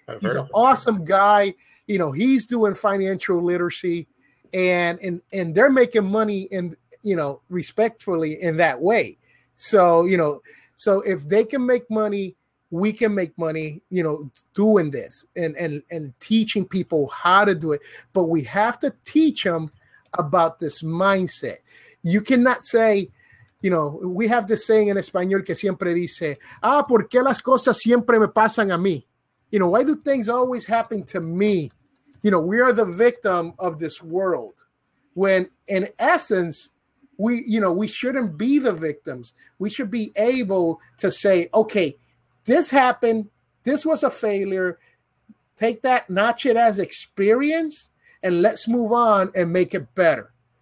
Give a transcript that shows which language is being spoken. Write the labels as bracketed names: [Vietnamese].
[English] He's an awesome guy. You know, he's doing financial literacy, and they're making money in, you know, respectfully in that way. So, you know, so if they can make money, we can make money, you know, doing this and teaching people how to do it. But we have to teach them about this mindset. You cannot say, you know, we have this saying in [Spanish] español que siempre dice, ¿por qué las cosas siempre me pasan a mí? [English] You know, why do things always happen to me? You know, we are the victim of this world, when in essence, we shouldn't be the victims. We should be able to say, okay, this happened. This was a failure. Take that, notch it as experience, and let's move on and make it better.